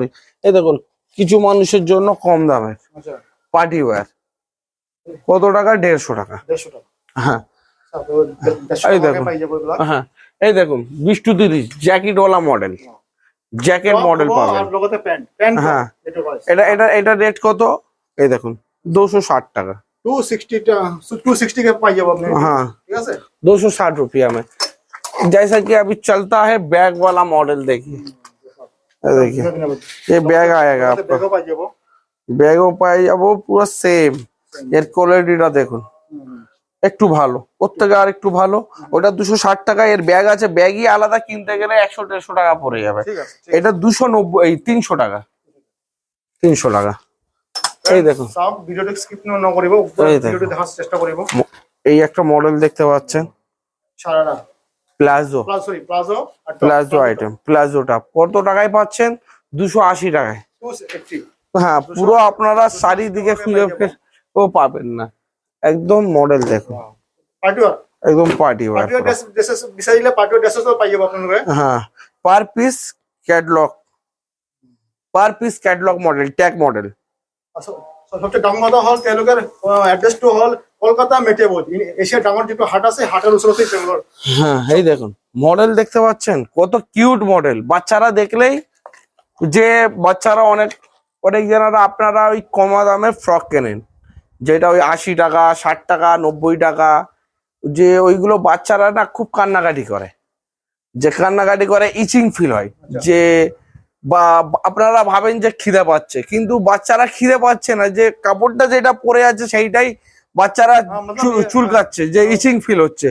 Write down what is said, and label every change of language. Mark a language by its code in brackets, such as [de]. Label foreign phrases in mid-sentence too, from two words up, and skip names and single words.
[bn] এই দেখুন, কিছু মানুষের জন্য কম দামের [en] party wear, [bn] কত টাকা? 150 টাকা। হ্যাঁ, এই দেখুন, হ্যাঁ, এই দেখুন 20 to 30 জ্যাকেট ওয়ালা মডেল, জ্যাকেট মডেল পাবেন। হ্যাঁ, এটা রেট কত? এই দেখুন 260 টাকা, [hi] 260 के पाई जाओ आपने। हाँ, ठीक है 260 रुपया में। जैसा कि अभी चलता है बैग वाला मॉडल, देखिए, ये देखिए, ये बैग आएगा आपका। [bn] ব্যাগও পাই যাবো পুরো সেম। এর কোয়ালিটিটা দেখুন একটু ভালো, ওর থেকে আর একটু ভালো। ওটা 260 টাকা, এর ব্যাগ আছে, ব্যাগই আলাদা কিনতে গেলে 100-150 টাকা পড়ে যাবে। ঠিক আছে, এটা 290, 300 টাকা, 300 টাকা। এই দেখুন [as] সব ভিডিওটি স্কিপ না করিব, [bn] এই দেখুন। [as] ভিডিওটি দেখার চেষ্টা করিব। [bn] এই একটা মডেল দেখতে পাচ্ছেন, সারারা প্লাজো, প্লাজো আর প্লাজো আইটেম, প্লাজোটা কত টাকায় পাচ্ছেন? 280 টাকায়। 280। হ্যাঁ, পুরো আপনারা চারিদিকে খুঁজে ও পাবেন না, একদম মডেল দেখুন, [en] partywear [bn] একদম [en] party wear. partywear dresses [as] বিচাৰিলে [en] partywear dressesও [as] পাই যাব আপোনালোকে। [en] হ্যাঁ, per piece catalog, per piece catalog model, tag model। [as] সবচেয়ে ডাঙৰ কথা হ'ল তেওঁলোকৰ এড্ৰেছটো হ'ল কলকাতা মেটিয়াবোধ, এছিয়াৰ ডাঙৰ যিটো হাট আছে হাটের ওচৰতেই তেওঁলোকৰ। [bn] হ্যাঁ, এই দেখুন মডেল দেখতে পাচ্ছেন, কত কিউট মডেল। বাচ্চারা দেখলেই, যে বাচ্চারা অনেক অনেক জনেরা আপনারা ওই কমা দামে ফ্রক কেনেন, যেটা ওই 80 টাকা, 60 টাকা, 90 টাকা, যে ওইগুলো বাচ্চারা না খুব কান্নাকাটি করে, যে কান্নাকাটি করে [en] itching feel [bn] হয়, যে বা আপনারা ভাবেন যে খিদে পাচ্ছে, কিন্তু বাচ্চারা খিদে পাচ্ছে না, যে কাপড়টা যেটা পরে আছে সেইটাই বাচ্চারা চুলকাচ্ছে, যে [en] itching feel [bn] হচ্ছে।